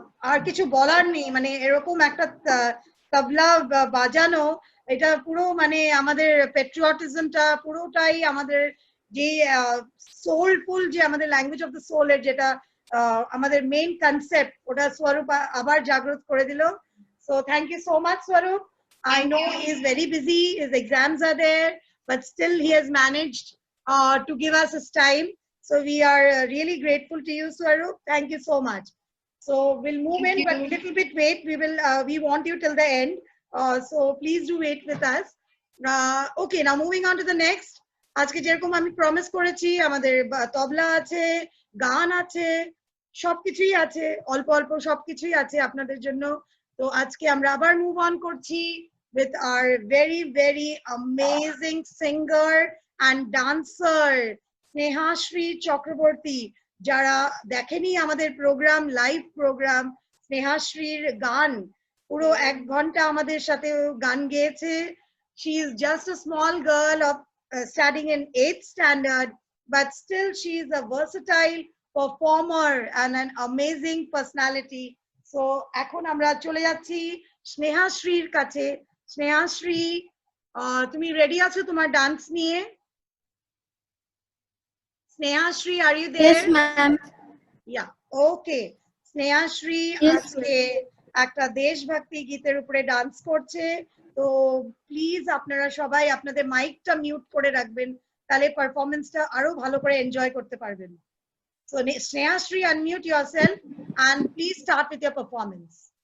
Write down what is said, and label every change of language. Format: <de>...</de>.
<bn>আর কিছু বলার নেই, মানে এরকম একটা তবলা বাজানো, এটা পুরো মানে আমাদের পেট্রিয়টিজমটা পুরোটাই আমাদের যে সোলফুল, যে আমাদের ল্যাঙ্গুয়েজ অফ দ্য সোল এর যেটা আমাদের মেইন কনসেপ্ট, ওটা স্বরূপ আবার জাগ্রত করে দিল।</bn> <en>so thank you so much</en> <bn>স্বরূপ।</bn> <en>I know he is very busy, his exams are there, but still he has managed to give us his time. So we are really grateful to you, Swaroop. Thank you so much. So we'll move in, but little bit wait. We want you till the end. So please do wait with us. Okay, now moving on to the next.</en> <bn>আজকে যেরকম আমি promise করেছি আমাদের তবলা আছে, গান আছে, সবকিছুই আছে, অল্প অল্প সবকিছুই আছে আপনাদের জন্য। তো আজকে আমরা আবার মুভ অন করছি</bn> <en>with our very amazing singer and dancer</en> <bn>Snehashree Chakraborty. যারা দেখেনি আমাদের প্রোগ্রাম, লাইভ প্রোগ্রাম, স্নেহাশ্রীর গান পুরো 1 ঘন্টা আমাদের সাথে গান গেয়েছে।</bn> <en>She is just a small girl of studying in 8th standard, but still she is a versatile performer and an amazing personality.</en> <bn>So এখন আমরা চলে যাচ্ছি স্নেহাশ্রীর কাছে। স্নেহাশ্রী, তুমি রেডি আছো তোমার ডান্স নিয়ে?</bn> <en>Snehashree, are you there? Yes, ma'am. Yeah, okay.</en> <bn>Snehashree আজকে একটা দেশভক্তি গীতের উপরে ডান্স করছে। তো প্লিজ আপনারা সবাই আপনাদের মাইকটা মিউট করে রাখবেন, তাহলে পারফরম্যান্সটা আরো ভালো করে এনজয় করতে পারবেন।</bn> <en>So Snehaশ্রী, unmute yourself and please start with your performance.</en>